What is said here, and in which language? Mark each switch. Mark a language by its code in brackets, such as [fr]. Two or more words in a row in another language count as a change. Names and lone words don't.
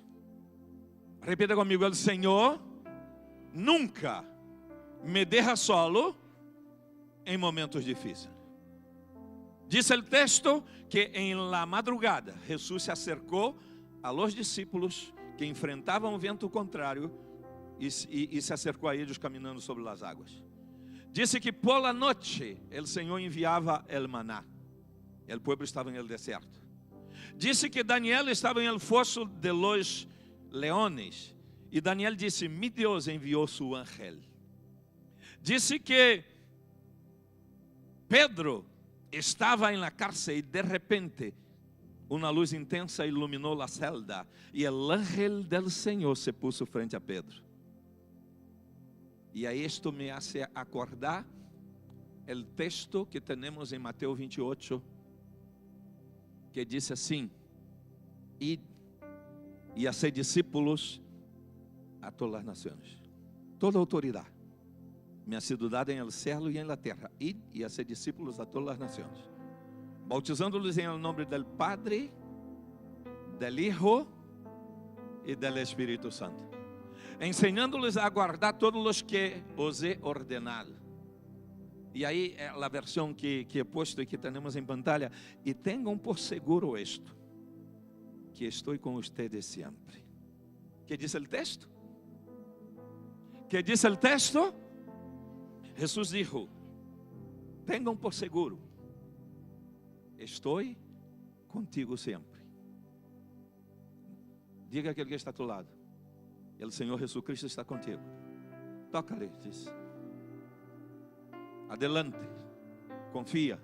[pt] Repita comigo: o Senhor nunca me deixa solo em momentos difíceis. Diz o texto que em [es] la madrugada [pt] Jesus se acercou [es] a los discípulos [pt] que enfrentavam o vento contrário e se acercou a eles caminhando sobre as águas. Disse que [es] por la noche [pt] o Senhor enviava [es] el maná. [pt] O povo estava em el deserto. Disse que Daniel estava em el fosso [es] de los leones. [pt] E Daniel disse: mi Deus enviou [es] su ángel. [pt] Disse que Pedro estava em [es] la cárcel [pt] e de repente uma luz intensa iluminou a celda. E o [es] ángel del [pt] Senhor [es] se puso frente a [pt] Pedro. E [es] a esto me hace acordar [pt] o texto que temos em Mateus 28, que diz assim: [es] id e hacer discípulos [pt] a todas as nações. [es] Toda autoridade me ha sido dada en el cielo y en la tierra. Id y hacer discípulos a todas las naciones, bautizándolos en el nombre del Padre, del Hijo e del [pt] Espírito Santo, [es] ensinándoles a guardar todos los que os he ordenado. [pt] E aí é a versão que [es] he puesto [pt] e que temos em pantalla. E tenham por seguro esto, que estou com ustedes sempre. [es] ¿Qué dice el texto? ¿Qué dice el texto? Jesús dijo: [pt] tenham por seguro, estou contigo sempre. Diga aquele que está [es] a tu lado: [pt] o Senhor Jesucristo está contigo. Toca-lhe, diz. Adelante, confia.